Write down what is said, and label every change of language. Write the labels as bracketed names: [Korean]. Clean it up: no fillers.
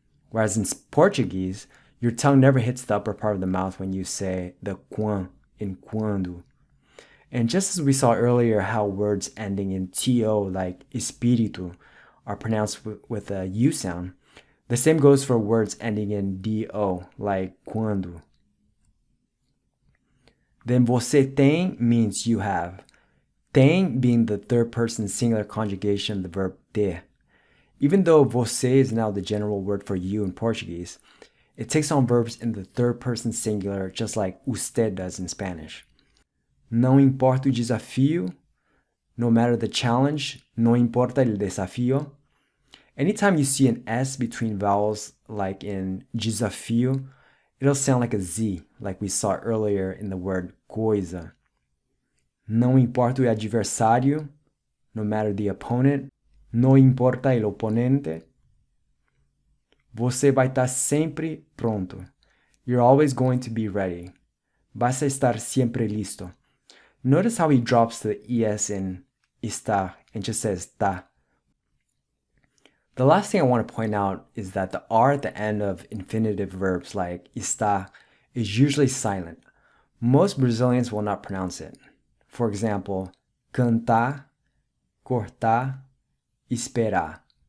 [English] Whereas in Portuguese, your tongue never hits the upper part of the mouth when you say the quan in quando. And just as we saw earlier how words ending in to, like espírito, are pronounced with a U sound, the same goes for words ending in do, like quando. Then você tem means you have. Tem being the third person singular conjugation of the verb ter. Even though você is now the general word for you in Portuguese, it takes on verbs in the third person singular just like usted does in Spanish. [Portuguese] Não importa o desafio, [English] no matter the challenge, [Spanish] no importa el desafío. [English] Anytime you see an S between vowels, like in desafio, it'll sound like a Z, like we saw earlier in the word coisa. [Portuguese] Não importa o adversário, [English] no matter the opponent. [Spanish] No importa el oponente. [Portuguese] Você vai estar sempre pronto. [English] You're always going to be ready. [Spanish] Vas a estar siempre listo. [English] Notice how he drops the ES in estar and just says ta. The last thing I want to point out is that the R at the end of infinitive verbs like está is usually silent. Most Brazilians will not pronounce it. For example, cantar, cortar, esperar.